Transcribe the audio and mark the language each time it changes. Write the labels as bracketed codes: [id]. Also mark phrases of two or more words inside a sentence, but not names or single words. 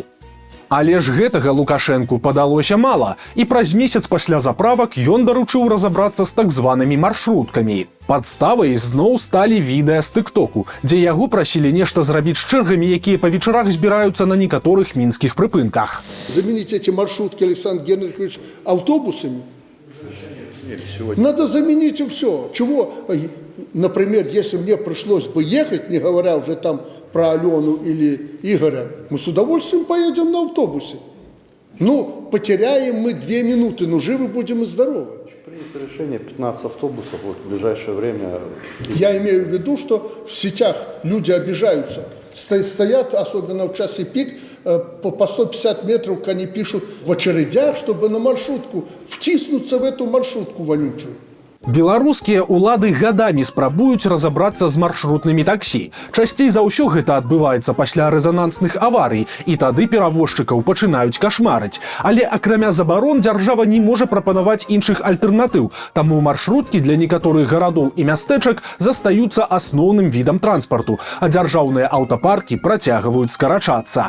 [be] Але ж гэтага Лукашэнку падалося мала, і праз месяц пасля заправак ён даручыў разабрацца з так званымі маршруткамі. Падставай зноў сталі відэа з тыктоку, дзе яго прасілі нешта зрабіць з чэргамі, якія па вечарах збіраюцца на некаторых мінскіх прыпынках. [ru] Заменить эти маршрутки, Александр Генрихович, автобусами? Надо заменить им все. Чего? Например, если мне пришлось бы ехать, не говоря уже там про Алену или Игоря, мы с удовольствием поедем на автобусе. Ну, потеряем мы 2 минуты, но живы будем и здоровы. Принято решение 15 автобусов вот, в ближайшее время. Я имею в виду, что в сетях люди обижаются. Стоят, особенно в часы пик, по 150 метров, они пишут в очередях, чтобы на маршрутку втиснуться в эту маршрутку вонючую. [be] Беларускія ўлады гадамі спрабуюць разабрацца з маршрутнымі таксі. Часцей за ўсё гэта адбываецца пасля рэзанансных аварый, і тады перавозчыкаў пачынаюць кашмарыць. Але акрамя забарон дзяржава не можа прапанаваць іншых альтэрнатыў, таму маршруткі для некаторых гарадоў і мястэчак застаюцца асноўным відам транспарту, а дзяржаўныя аўтапаркі працягваюць скарачацца.